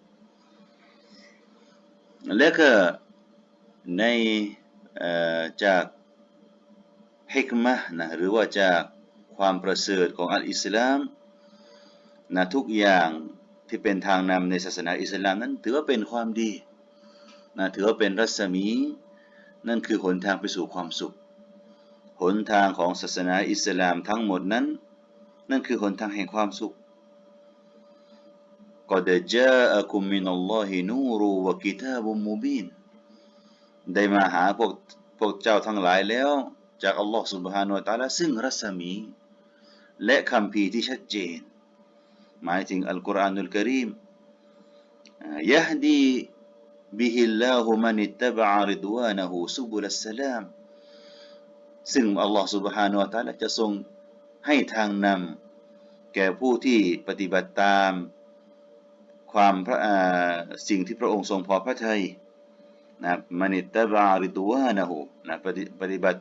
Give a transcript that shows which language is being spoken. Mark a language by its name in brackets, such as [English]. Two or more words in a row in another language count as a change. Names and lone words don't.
[Thai] และก็ในจากฮิกมะห์หรือว่าจากความประเสริฐของอัลอิสลามทุกอย่างที่เป็นทางนำในศาสนาอิสลามนั้นถือว่าเป็นความดีถือว่าเป็นรัศมีนั่นคือหนทางไปสู่ความสุขหนทางของศาสนาอิสลามทั้งหมดนั้นนั่นคือหนทางแห่งความสุข [Arabic] قد جاءكم من الله نور وكتاب مبين [Thai] ได้มาหาพวกเจ้าทั้งหลายแล้วจากอัลลอฮฺ [Arabic] سبحانه และ تعالى [Thai] ซึ่งรัศมีและคัมภีร์ที่ชัดเจนหมายถึง [Arabic] القرآن الكريم يهدي به الله من اتبع رضوانه سبل السلام [Thai] ซึ่งอัลลอฮฺ [Arabic] سبحانه และ تعالى [Thai] จะทรงให้ทางนำแก่ผู้ที่ปฏิบัติตามความสิ่งที่พระองค์ทรงพอพระทัยนะ [Arabic] من اتبع رضوانه [Thai] นะปฏิบัติ